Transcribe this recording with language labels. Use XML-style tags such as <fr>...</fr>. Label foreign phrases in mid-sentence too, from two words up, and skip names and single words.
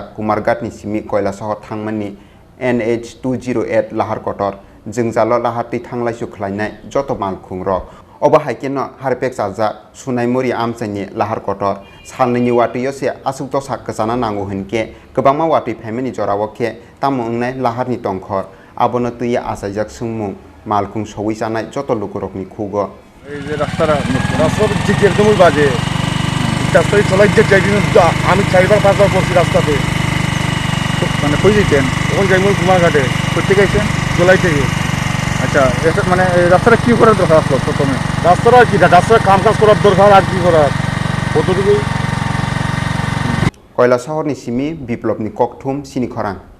<brx>कुमारघाटनि सिमि कयला सहर थांमानि NH 208 लाहार कटर जोंजालो लाहार तै थांलाय सुख्लायनाय जत माल खुंरक अबा हाइकेनो हारिपेक जाजा सुनायमुरि आमसानि लाहार कटर सालनैनि वातैयोसे आसुक दसा गोजाना नांगौ होनके गोबांमा वातै फाइमानि जरावखे तामो अंनाय लाहारनि तंखर आबोनो तैया आसायजाक सुंमुं मालखुं सौइ जानाय जत लुकुरकनि खुगो</brx> <bn>এই যে রাস্তাটা ঠিক একদমই বাজে, রাস্তায় চলাই যে যাই আমি 4বার 5বার পড়ছি রাস্তাতে, মানে কই যেতেন ওখানে যাইমুল কুমারঘাটে করতে গেছেন চলাই থেকে। আচ্ছা মানে রাস্তাটা কী করার দরকার আসলো প্রথমে? রাস্তাটা কি রাস্তায় কাম কাজ করার দরকার আর কি করার কতটুকু।</bn> <brx>कयला शहरनि सिमि बिप्लबनि ककथुम चिनि खराङ।</brx>